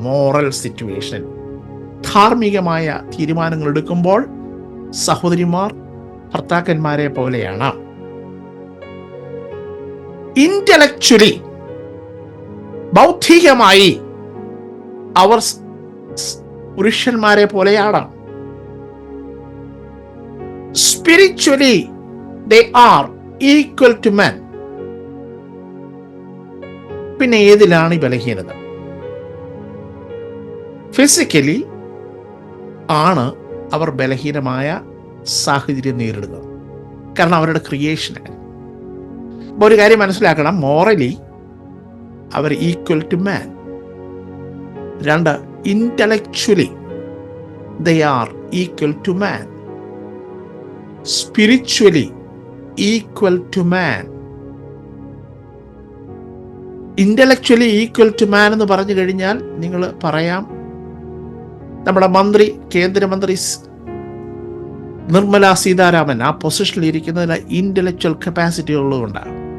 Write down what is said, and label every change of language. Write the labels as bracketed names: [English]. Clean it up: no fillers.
[Malayalam] Moral situation, ധാർമ്മികമായ തീരുമാനങ്ങൾ എടുക്കുമ്പോൾ സഹോദരിമാർ ഭർത്താക്കന്മാരെ പോലെയാണ്. ഇന്റലക്ച്വലി, ബൗദ്ധികമായി അവർ പുരുഷന്മാരെ പോലെയാണ്. [English] Spiritually they are equal to men. [Malayalam] പിന്നെ ഏതിലാണ് ഈ ബലഹീനത? ഫിസിക്കലി ആണ് അവർ ബലഹീനമായ സാഹചര്യം നേരിടുന്നത്. കാരണം അവരുടെ ക്രിയേഷനാണ്. അപ്പോൾ ഒരു കാര്യം മനസ്സിലാക്കണം, morally hour [English] Equal to man. 2, intellectually they are equal to man. Spiritually equal to man. Intellectually equal to man [Malayalam] എന്ന് പറഞ്ഞു കഴിഞ്ഞാൽ നിങ്ങൾ പറയാം, നമ്മുടെ കേന്ദ്രമന്ത്രി നിർമ്മല സീതാരാമൻ ആ പൊസിഷനിൽ ഇരിക്കുന്നതിന് ഇന്റലക്ച്വൽ കപ്പാസിറ്റി ഉള്ളതുകൊണ്ടാണ്.